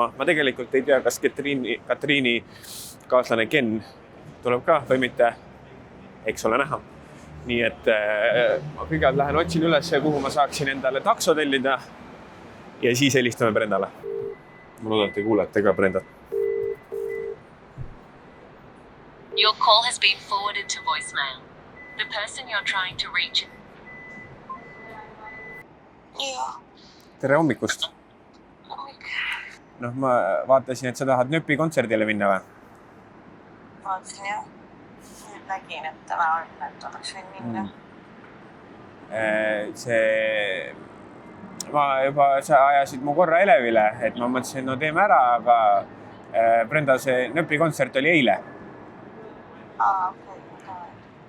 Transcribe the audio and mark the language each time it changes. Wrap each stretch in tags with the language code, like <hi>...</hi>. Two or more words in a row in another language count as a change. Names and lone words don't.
<et>Ma tegelikult ei tea, kas Katriini kaaslane Ken tuleb ka või mitte. Eks ole näha. Nii et ma kõigepealt lähen otsin üles, kuhu ma saaksin endale takso tellida ja siis helistame Brendale. Ma loodan, et te kuulete ka Brendat.</et> <en>Your call has been forwarded to voicemail. The person you're trying to reach.</en> <et>Tere hommikust. Ma vaatasin, et sa tahad nööpi kontserdile minna või? Vaatasin jah. Nüüd nägin, et täna on, et oleks võin minna. Sa ajasid mu korra Elevile, et ma mõtlesin, no teeme ära, aga Brenda, see nööpi kontsert oli eile.</et>